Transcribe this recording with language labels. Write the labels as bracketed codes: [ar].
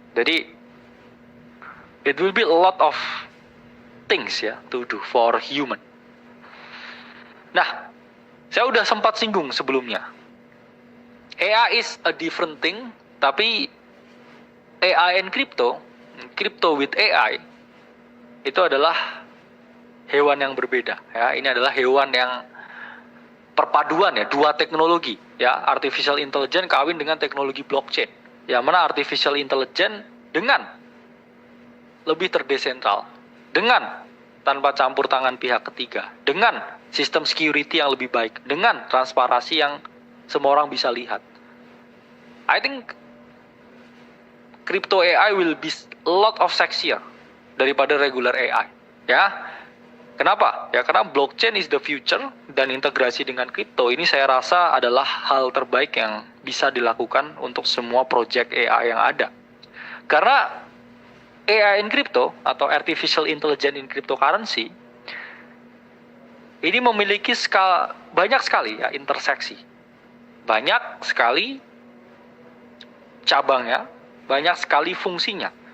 [en] Jadi it will be a lot of things ya to do for human. [id] Nah, saya udah sempat singgung sebelumnya. [en] AI is a different thing, [id] tapi [en] AI and crypto with AI [id] itu adalah hewan yang berbeda ya. Ini adalah hewan yang perpaduan ya, dua teknologi ya, artificial intelligence kawin dengan teknologi blockchain. Yang mana artificial intelligence dengan lebih terdesentral, dengan tanpa campur tangan pihak ketiga, dengan sistem security yang lebih baik, dengan transparansi yang semua orang bisa lihat. [en] I think crypto AI will be a lot of sexier daripada regular AI. [id] Ya, kenapa? Ya karena [en] blockchain is the future [id] dan integrasi dengan crypto ini saya rasa adalah hal terbaik yang bisa dilakukan untuk semua project AI yang ada. Karena AI in crypto atau artificial intelligence in cryptocurrency ini memiliki banyak sekali ya interseksi, banyak sekali cabangnya, banyak sekali fungsinya.